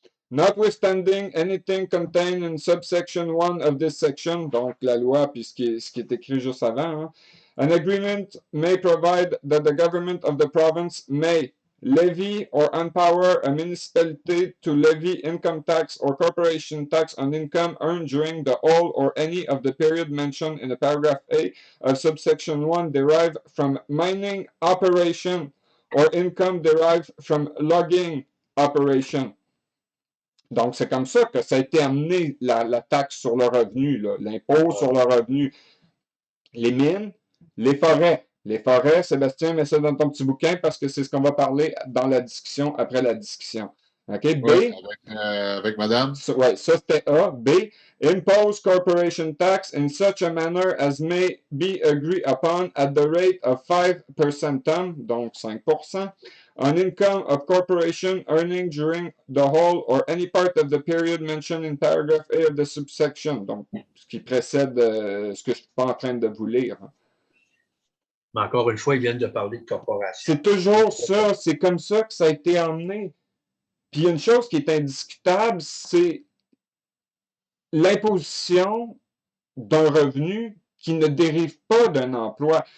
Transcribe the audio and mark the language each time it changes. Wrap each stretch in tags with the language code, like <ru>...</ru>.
<en>Notwithstanding anything contained in subsection 1 of this section,</en> <fr>donc la loi, puis ce qui est écrit juste avant, hein,</fr> <en>an agreement may provide that the government of the province may levy or empower a municipality to levy income tax or corporation tax on income earned during the whole or any of the period mentioned in the paragraph A of subsection 1 derived from mining operation or income derived from logging operation.</en> <fr>Donc, c'est comme ça que ça a été amené, la taxe sur le revenu, l'impôt sur le revenu. Les mines, les forêts. Les forêts, Sébastien, mets ça dans ton petit bouquin parce que c'est ce qu'on va parler dans la discussion, après la discussion. OK? B. Ouais, avec madame. Ouais, ça c'était A. B.</fr> <en>Impose corporation tax in such a manner as may be agreed upon at the rate of 5%,</en> <fr>donc 5%,</fr> <en>on income of corporation earning during the whole or any part of the period mentioned in paragraph A of the subsection.</en> <fr>Donc, ce qui précède ce que je ne suis pas en train de vous lire. Mais encore une fois, ils viennent de parler de corporation. C'est toujours ça. C'est comme ça que ça a été emmené. Puis, une chose qui est indiscutable, c'est l'imposition d'un revenu qui ne dérive pas d'un emploi.</fr>